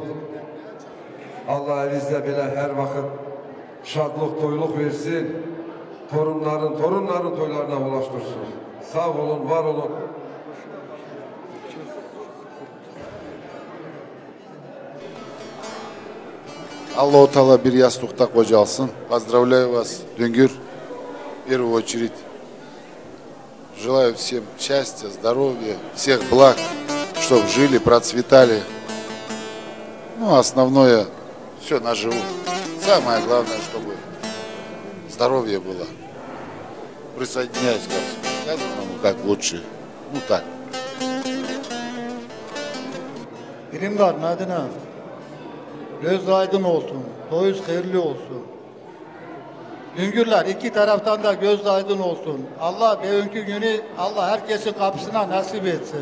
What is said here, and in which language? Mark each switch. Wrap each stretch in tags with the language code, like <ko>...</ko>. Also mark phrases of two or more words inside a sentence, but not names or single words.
<tr>Allah elinizde bile her vakit şadlık, toyluk versin. Torunların toylarına ulaştırsın. Sağ olun, var olun. Аллаху Таала bir yastıkta kocalsın.</tr> <ru>Поздравляю вас, Düngür. В первую очередь желаю всем счастья, здоровья, всех благ, чтобы жили, процветали. Ну, основное, все наживут. Самое главное, чтобы здоровье было. Присоединяюсь ко всему сказанному, как лучше. Ну так.</ru> <tr>Birimdar Medine, göz aydın olsun, toyuz hayırlı olsun. Düngürler iki taraftan da göz aydın olsun. Allah bugünkü günü Allah herkesin kapısına nasip etsin.</tr>